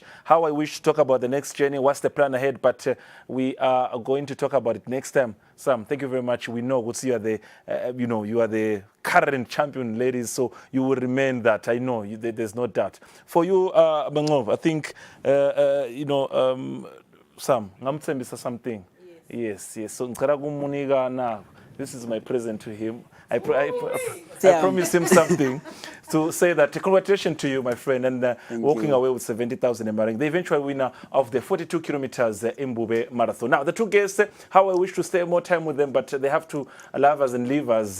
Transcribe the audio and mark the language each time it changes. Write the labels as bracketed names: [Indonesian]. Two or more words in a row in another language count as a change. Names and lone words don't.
[English] How I wish to talk about the next journey, what's the plan ahead, but we are going to talk about it next time. Sam, thank you very much. We know you are the, you are the current champion, ladies, so you will remain that. I know there's no doubt. For you, Bangov, I think, Sam, ngamthembisa something. Yes. So [Zulu] ngicela kumunika na [English] This is my present to him. I promised him something to say that congratulations to you, my friend, and walking away with 70,000 Emaring, the eventual winner of the 42 kilometers Mbube Marathon. Now, the two guests, how I wish to stay more time with them, but they have to love us and leave us.